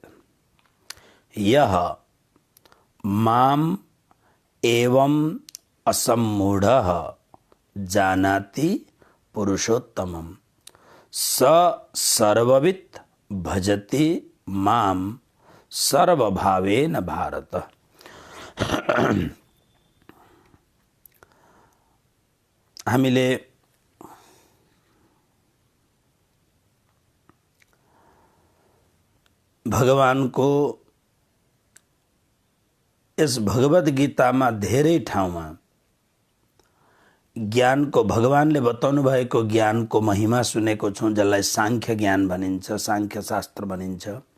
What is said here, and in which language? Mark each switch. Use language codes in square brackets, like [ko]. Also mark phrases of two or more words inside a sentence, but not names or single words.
[sa] यह माम एवं असम्मूढ़ः जानाति पुरुषोत्तमं स सर्ववित् भजति माम सर्वभावेन भारत। [ne] हामीले भगवानको यस भगवद गीतामा धेरै ठाउँमा ज्ञानको भगवानले बताउनु भएको ज्ञानको महिमा सुनेको छौँ, जसलाई सांख्य ज्ञान भनिन्छ, सांख्य शास्त्र भनिन्छ।